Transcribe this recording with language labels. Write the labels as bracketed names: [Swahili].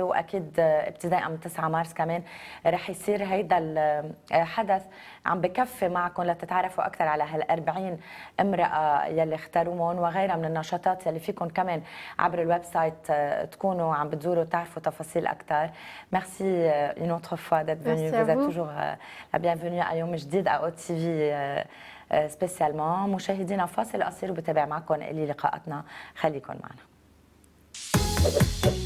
[Arabic] وأكيد ابتداء من 9 مارس كمان رح يصير هيدا الحدث عم بكفي معكم لتتعرفوا أكثر على هال40 امرأة يلي اختاروهم وغيرها من النشاطات يلي فيكم كمان عبر الويب سايت تكونوا عم بتزوروا تعرفوا تفاصيل أكثر. [French] ميرسي une autre fois d'être venu. Vous êtes toujours la bienvenue à يوم جديد à OTV سبيسيالمون. [Arabic] مشاهدينا فاصل قصير وبتابع معكم إلي لقاءاتنا، خليكم معنا.